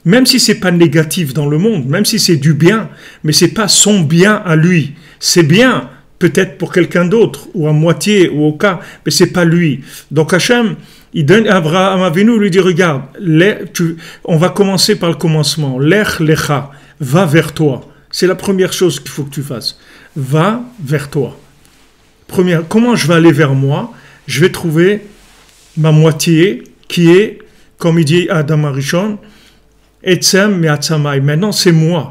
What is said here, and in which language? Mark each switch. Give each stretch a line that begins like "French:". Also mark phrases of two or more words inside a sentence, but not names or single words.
French: Même si c'est pas négatif dans le monde, même si c'est du bien, mais c'est pas son bien à lui. C'est bien peut-être pour quelqu'un d'autre, ou à moitié, ou au cas, mais c'est pas lui. Donc Hachem, il donne à Abraham Avinu, lui dit, regarde, on va commencer par le commencement.
Hebrew: לך לך,
French: va vers toi. C'est la première chose qu'il faut que tu fasses. Va vers toi. Comment je vais aller vers moi? Je vais trouver ma moitié qui est, comme il dit Adam Arishon,
Hebrew: עצם מעצמי.
French: Maintenant, c'est moi.